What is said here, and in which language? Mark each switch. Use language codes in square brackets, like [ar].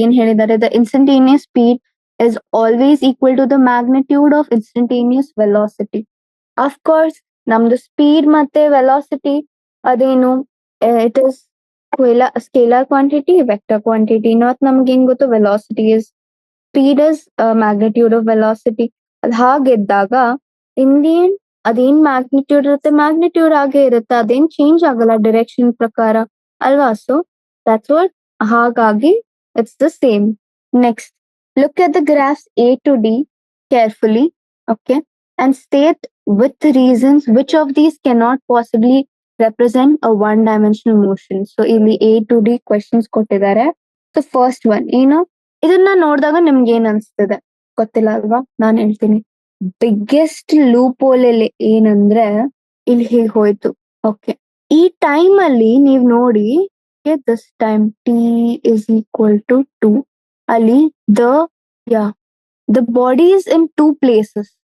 [kn] ಏನ್ ಹೇಳಿದ್ದಾರೆ, [en] The instantaneous speed is always equal to the magnitude of instantaneous velocity. Of course, [kn] ನಮ್ದು speed ಮತ್ತೆ velocity ಅದೇನು, [en] It is scalar quantity, vector quantity. Not [kn] ನಮ್ಗೆ ಏನ್ ಗೊತ್ತು, [en] Velocity is speed is magnitude of velocity. [kn] ಅದ್ ಹಾಗಿದ್ದಾಗ ಇಂಡಿಯನ್ ಅದೇನ್ magnitude ಇರುತ್ತೆ, ಮ್ಯಾಗ್ನಿಟ್ಯೂಡ್ ಆಗೇ ಇರುತ್ತೆ, ಅದೇನ್ ಚೇಂಜ್ ಆಗಲ್ಲ ಡೈರೆಕ್ಷನ್ ಪ್ರಕಾರ ಅಲ್ವಾ? [en] so that's what, [kn] ಹಾಗಾಗಿ [en] It's the same. Next, look at the graphs A to D carefully. Okay. and state with reasons which of these cannot possibly represent a one dimensional motion. [kn] So ಇಲ್ಲಿ A to D questions ಕೊಟ್ಟಿದ್ದಾರೆ. So first one ಏನು, ಇದನ್ನ ನೋಡಿದಾಗ ನಿಮ್ಗೆ ಏನ್ ಅನ್ಸ್ತದೆ ಗೊತ್ತಿಲ್ಲ ಅಲ್ವಾ, ನಾನು ಹೇಳ್ತೀನಿ. ಬಿಗ್ಗೆಸ್ಟ್ ಲೂಪ್ ಹೋಲ್ ಇಲ್ಲಿ ಏನಂದ್ರೆ ಇಲ್ಲಿ ಹೀಗೆ ಹೋಯ್ತು. [en] okay, [kn] ಈ ಟೈಮ್ ಅಲ್ಲಿ ನೀವ್ ನೋಡಿ, [en] This time T is equal to 2, ಅಲ್ಲಿ the ಯಾ the body is in 2 places.